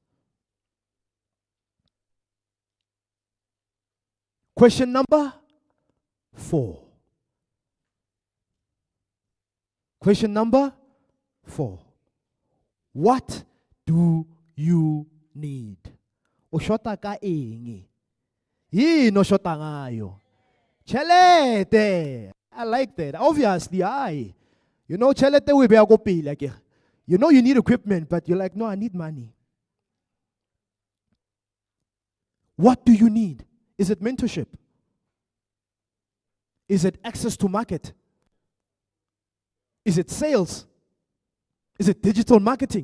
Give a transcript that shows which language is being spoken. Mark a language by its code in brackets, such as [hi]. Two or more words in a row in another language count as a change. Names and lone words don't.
[en] Question number 4. Question number 4. What do you need? [st] Ushota ka eng? [zu] Yini oshota ngayo? [st] Chelete. [en] I like that. [st] Obviously, chelete we be go pila ke. [en] You know you need equipment, but you're like, no, I need money. What do you need? Is it mentorship? Is it access to market? Is it sales? Is it digital marketing?